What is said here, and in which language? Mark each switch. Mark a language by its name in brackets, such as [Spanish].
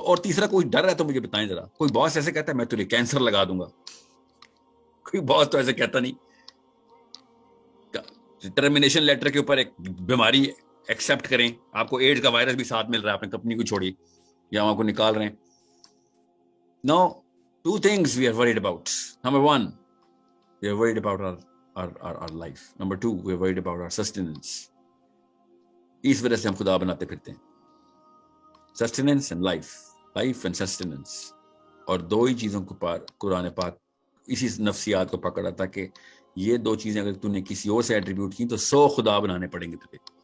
[Urdu] اور تیسرا کوئی ڈر ہے تو مجھے بتائیں ذرا. کوئی باس ایسے کہتا ہے میں تجھے کینسر لگا دوں گا؟ کوئی باس تو ایسے کہتا نہیں. ٹرمینیشن لیٹر کے اوپر ایک بیماری ایکسپٹ کریں، آپ کو ایڈز کا وائرس بھی ساتھ مل رہا ہے، اپنی کمپنی کو چھوڑی یا وہاں کو نکال رہے ہیں. [English] Now, two things we are worried about. Number one, we are worried about our life. Number two, we are worried about our sustenance. [Urdu] اس وجہ سے ہم خدا بناتے پھرتے ہیں. [English] Sustenance and life. Life and sustenance. [Urdu] اور دو ہی چیزوں کو قرآن پاک اسی نفسیات کو پکڑا تھا کہ یہ دو چیزیں اگر تُو نے کسی اور سے ایٹریبیوٹ کی تو 100 خدا بنانے پڑیں گے تجھے.